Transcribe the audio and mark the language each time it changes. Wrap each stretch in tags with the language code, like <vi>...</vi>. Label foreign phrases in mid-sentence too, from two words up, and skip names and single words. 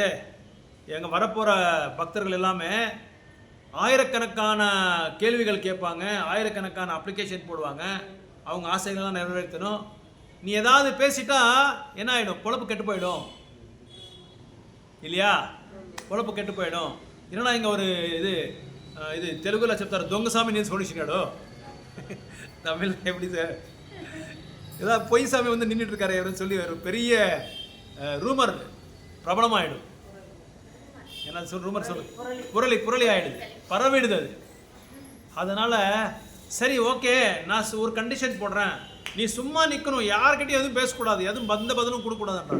<ta>எங்கள் வரப்போகிற பக்தர்கள் எல்லாமே ஆயிரக்கணக்கான கேள்விகள் கேட்பாங்க, ஆயிரக்கணக்கான அப்ளிகேஷன் போடுவாங்க, அவங்க ஆசைகள்லாம் நிறைவேற்றணும். நீ ஏதாவது பேசிட்டா என்ன ஆகிடும்? பொழப்பு கெட்டு போயிடும் இல்லையா? பொழப்பு கெட்டு போயிடும். என்னன்னா இங்கே ஒரு இது தெலுங்குல</ta> <te>చెప్తారు దొంగసామి నేను</te> <ta>சொல்லிச்சினாடோ, தமிழ் எப்படி சார், ஏதாவது பொய் சாமி வந்து நின்றுட்டு இருக்காரு அப்படின்னு சொல்லி ஒரு பெரிய ரூமர் பிரபலமாயிடும். என்ன சொல் ரூமர் சொல்லு, புரளி ஆயிடுது, பரவிடுது அது. அதனால சரி ஓகே, நான் ஒரு கண்டிஷன் போடுறேன், நீ சும்மா நிற்கணும், யார்கிட்டையும் எதுவும் பேசக்கூடாது, எதுவும் எந்த பதிலும் கொடுக்கக்கூடாதுன்றாங்க.</ta>